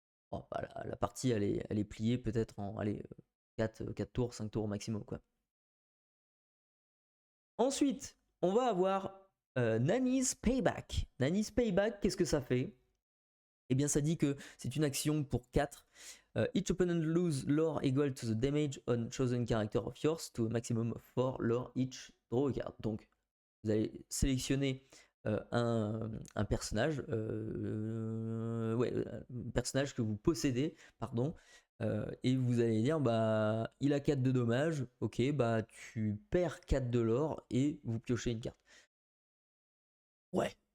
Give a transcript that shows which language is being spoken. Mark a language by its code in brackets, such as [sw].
[fr] Oh, bah, la partie elle est pliée peut-être en allez, 4 tours, 5 tours au maximum quoi. Ensuite, on va avoir Nani's Payback. Nani's Payback, qu'est-ce que ça fait? Eh bien, ça dit que c'est une action pour 4. [en] Each opponent lose lore equal to the damage on chosen character of yours to a maximum of 4 lore each draw a card. [fr] Donc, vous allez sélectionner un personnage, un personnage que vous possédez, pardon, et vous allez dire bah il a 4 de dommages, ok, bah tu perds 4 de l'or et vous piochez une carte. Ouais,